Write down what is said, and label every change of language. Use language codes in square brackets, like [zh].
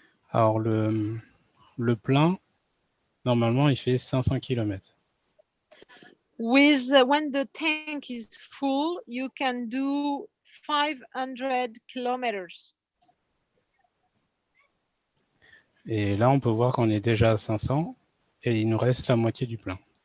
[fr] Alors, le plein, normalement, il fait 500 km. [en] With when the tank is full, you can do 500 kilometers. [fr] Et là, on peut voir qu'on est déjà à 500 et il nous reste la moitié du plein.